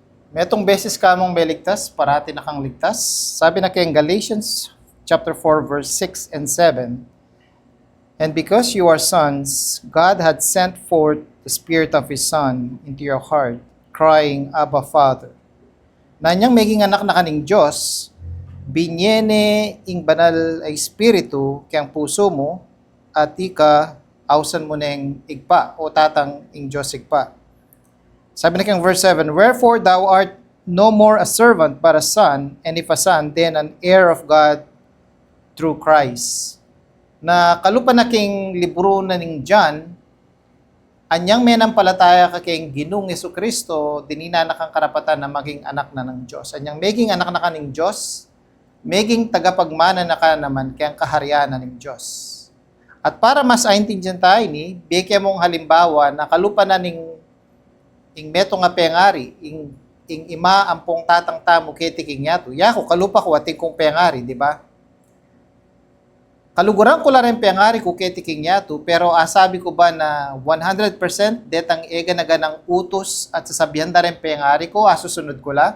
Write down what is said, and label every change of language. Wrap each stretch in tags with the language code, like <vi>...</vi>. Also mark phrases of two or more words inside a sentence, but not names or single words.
<pam>Metong beses ka mong meligtas, parati na kang ligtas. Sabi na kay Galatians</pam> <en>chapter 4 verse 6 and 7. And because you are sons, God had sent forth the Spirit of His Son into your heart, crying, Abba, Father.</en> <pam>Nanyang maging anak na kaning Diyos, binyene ing banal ay Espiritu kayang puso mo, at ika ausan mo neng igpa o tatang ing Diyos igpa. Sabi na kang</pam> <en>verse 7, wherefore thou art no more a servant but a son, and if a son, then an heir of God through Christ.</en> <pam>Na kalupan na king libro na ning John, anyang menampalataya ka king Ginong Jesucristo, dinina na kang karapatan na maging anak na ng Diyos. Anyang maging anak na ka ng Diyos, maging tagapagmana na ka naman kayang kaharian na ng Diyos.</pam> <tl>At para mas aintindihan</tl> <pam>tayo ni, bigyan mong halimbawa na kalupan na ning meto nga pengari, ing ima ampong tatang tamo ketiking yato, yako kalupa ko ating kong pengari,</pam> <tl>di ba?</tl> <pam>Kaluguran ko lang rin pengari ko ketiking yato, pero asabi ko ba na 100% detang ega na ganang utos at sasabihan da rin pengari ko, asusunod ko la?</pam>